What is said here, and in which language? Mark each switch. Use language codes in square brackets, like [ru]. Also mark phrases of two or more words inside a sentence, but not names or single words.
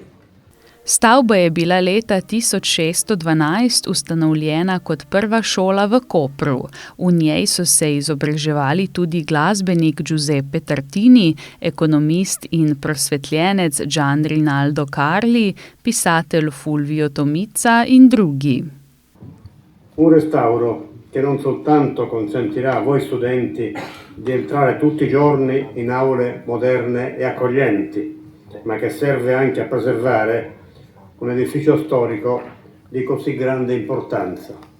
[sl] Stavba je bila leta 1612 ustanovljena kot prva šola v Kopru. V njej so se izobraževali tudi glasbenik Giuseppe Tartini, ekonomist in prosvetljenec Gian Rinaldo Carli, pisatelj Fulvio Tomizza in drugi. [it] Un restauro che non soltanto consentirà a voi studenti di entrare tutti i giorni in aule moderne e accoglienti, ma che serve anche a preservare un edificio storico di così grande importanza.